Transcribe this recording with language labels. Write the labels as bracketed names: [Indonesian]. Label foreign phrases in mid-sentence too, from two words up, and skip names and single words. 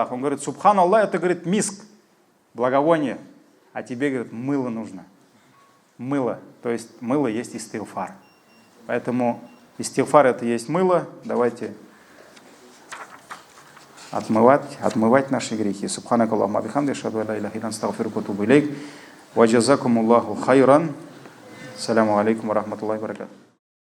[Russian] Он говорит, субханаллах, это, говорит, миск, благовоние, а тебе, говорит, мыло нужно. Мыло, то есть мыло есть истигфар. Поэтому истигфар это есть мыло, давайте отмывать наши грехи. [Arabic] سبحانك اللهم بحمدك، أشهد أن لا إله إلا أنت، أستغفرك وأتوب إليك. وجزاكم الله خيرا. السلام عليكم ورحمة الله وبركاته.